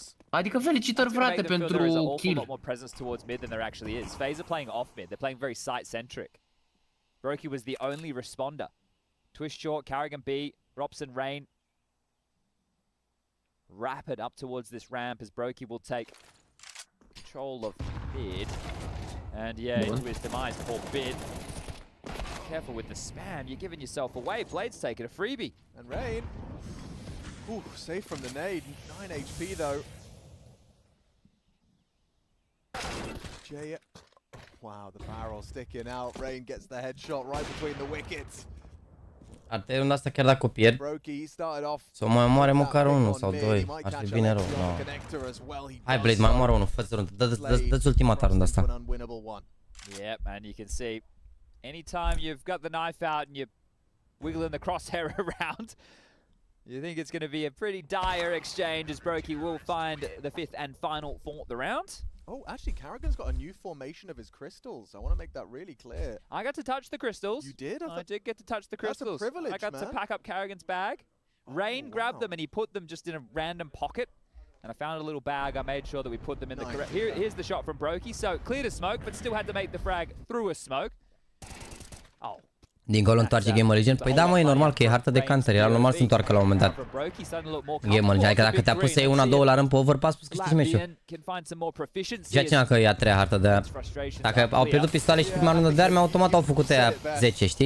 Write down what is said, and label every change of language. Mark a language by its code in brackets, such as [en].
[ro] Adică felicitări, frate, pentru kill. [en] More presence towards mid than there actually is. FaZe are playing off mid. They're playing very site-centric. Brokey was the only responder. Twist short, Carrigan B, Robson Rain. Rapid up towards this ramp as Brokey will take control of Bid. And yeah, into his demise for Bid. Careful with the spam, you're giving yourself away. Blade's taking a freebie. And Rain, ooh, safe from the nade. 9 HP though. Wow, the barrel sticking out. Rain gets the headshot right between the wickets. [ro] Ar trebui runda asta chiar dacă o pierd să mai omoare măcar unul sau doi. Ar fi bine rău. No. Hai Blade, mai omoară unul, fă-ți runda. Dă-ți ultimata runda asta. [en] Yep, and you can see anytime you've got the knife out and you're wiggling the crosshair around, you think it's going to be a pretty dire exchange as Brokey will find the 5th and final for the round. Oh, actually, Carrigan's got a new formation of his crystals. I want to make that really clear. I got to touch the crystals. You did? I did get to touch the crystals. That's a privilege, I got to pack up Carrigan's bag. Rain grabbed them and he put them just in a random pocket. And I found a little bag. I made sure that we put them in the correct... Here's the shot from Brokey. So, cleared a smoke, but still had to make the frag through a smoke. Oh. [ro] Dincolo întoarce Game Legend. Păi da, mă, e normal că e hartă de counter. Era normal să întoarcă la un moment dat. Game Legend, adică dacă te-a pus să iei 1-2 la rând pe overpass, poți câștigi meciul. Ziceam că e a treia hartă de aia. Dacă au pierdut pistoale și prima rundă de arme, automat au făcut aia 10, știi?